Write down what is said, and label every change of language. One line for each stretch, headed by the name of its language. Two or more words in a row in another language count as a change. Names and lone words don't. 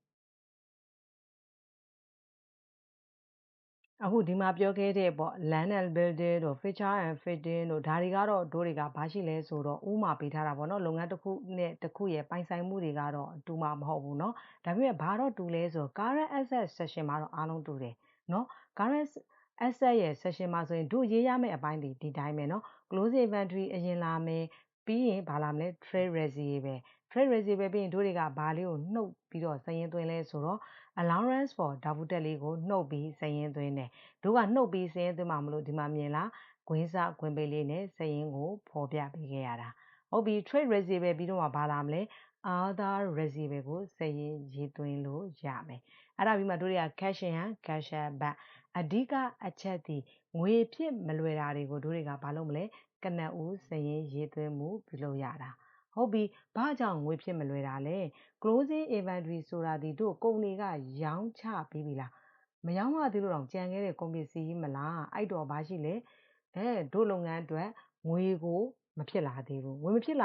Burmese: အခုဒီမှာပြောခဲ့တဲ့ပေါ့
English: land and building
Burmese: တို့
English: feature and fitting
Burmese: တို့ဒါတွေကတော့တို့တွေကဘာရှိလဲဆိုတော့ဥမာပေးထားတာပေါ့နော်လုပ်ငန်းတစ်ခုနဲ့တစ်ခုရဲ့ပိုင်ဆိုင်မှုတွေကတော့တူမှာမဟုတ်ဘူးเนาะဒါပေမဲ့ဘာတော့တူလဲဆိုတော့
English: current asset section
Burmese: မှာတော့အားလုံးတူတယ်เนาะ
English: current asset
Burmese: ရဲ့ section မှာဆိုရင်တို့ရေးရမယ့်အပိုင်းဒီတိုင်းပဲเนาะ
English: close inventory
Burmese: အရင်လာမယ်ပြီးရင်ဘာလာမလဲ
English: trade receivable trade receivable
Burmese: ပြီးရင်တို့တွေက ဘာလေးကိုနှုတ်ပြီးတော့စာရင်းသွင်းလဲဆိုတော့
English: allowance for
Burmese: ဓာတ်ဘူးတက်လေးကိုနှုတ်ပြီးစာရင်းသွင်းတယ်တို့ကနှုတ်ပြီးစာရင်းသွင်းမှာမလို့ဒီမှာမြင်လားဂွင်းစဂွင်းပေးလေးနဲ့စာရင်းကိုဖော်ပြပေးခဲ့ရတာဟုတ်ပြီ
English: trade receivable
Burmese: ပြီးတော့မှဘာလာမလဲ
English: other receivable
Burmese: ကိုစာရင်းရေးသွင်းလို့ရမယ်အဲ့ ဒါပြီးမှတို့တွေက
English: cash in hand cash out back
Burmese: အဓိကအချက်ဒီငွေဖြစ်မလွယ်တာတွေကိုတို့တွေကဘာလုပ်မလဲကနဦးစာရင်းရေးသွင်းမှုပြုလုပ်ရတာဟုတ်ပြီဘာကြောင့်ငွေဖြစ်မလွယ်တာလဲ
English: closing inventory
Burmese: ဆိုတာဒီတို့ ကုန်တွေကရောင်းချပြီးပြီလားမရောင်းရသေးလို့တော့ကြံခဲ့တဲ့ကုန်ပစ္စည်းမလားအဲ့တော့ဘာရှိလဲတို့လုပ်ငန်းအတွက်ငွေကိုမဖြစ်လာသေးဘူးငွေမဖြစ်လာ